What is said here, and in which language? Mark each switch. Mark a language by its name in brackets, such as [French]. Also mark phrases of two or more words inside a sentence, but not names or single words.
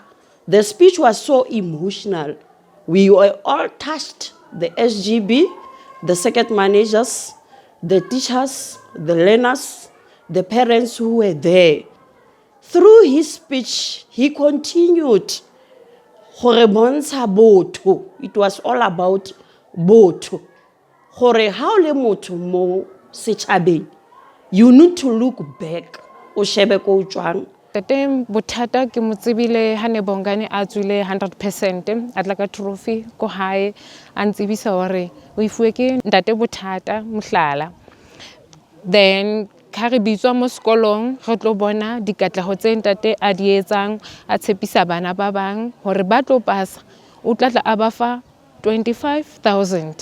[English] The speech was so emotional. We were all touched, the SGB, the circuit managers, the teachers, the learners, the parents who were there. Through his speech, he continued. It was all about botho. [Southern Sotho] How le motho mo setšhabeng, [English] you need to look back. [Southern Sotho] Tate Bothata ke mo tsebile ha ne Bongane a tswile 100% a tla ka trophy ko hae a ntsebisa hore o ifuwe ke Ntate Bothata Mahlala. Then ka re bitswa mo sekolong re tlo bona dikatleho tse ntate a di etsang, a tshepisa bana ba bang hore ba tlo pasa, o tla a ba fa 25,000.